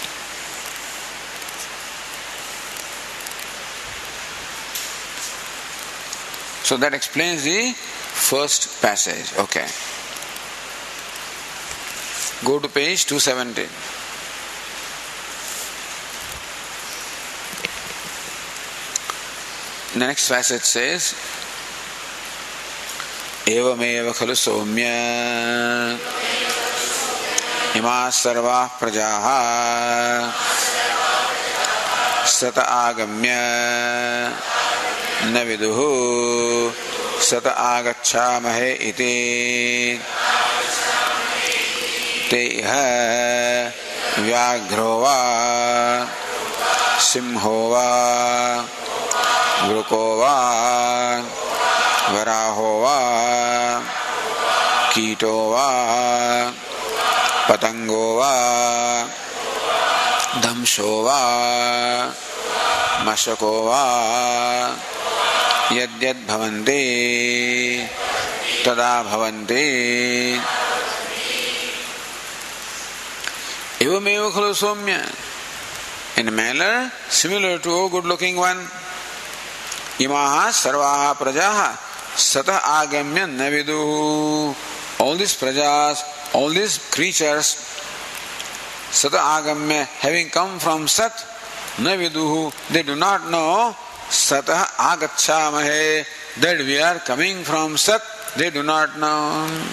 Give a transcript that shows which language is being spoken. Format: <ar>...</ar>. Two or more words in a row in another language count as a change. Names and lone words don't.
<en>So that explains the first passage. Okay. Go to page 217. The next passage says,</en> <sa>एवमेव खलु सोम्य इमाः सर्वाः प्रजाः सत आगम्य न विदुः सत आगच्छामह इति त इह व्याघ्रो वा सिंहो वा वृको वा वराहो वा कीटो वा पतङ्गो वा दंशो वा मशको वा यद्यद् भवन्ति तदा भवन्ति. एवमेव खलु सोम्य.</sa> <en>In a manner similar to a good looking one.</en> <sa>इमाः सर्वाः प्रजाः सत आगम्य न विदुः.</sa> <en>All these prajas, all these creatures,</en> <sa>सत आगम्य,</sa> <en>having come from sat, naviduhu, they do not know</en> <sa>सत आगच्छामहे,</sa> <en>that we are coming from sat, they do not know.</en>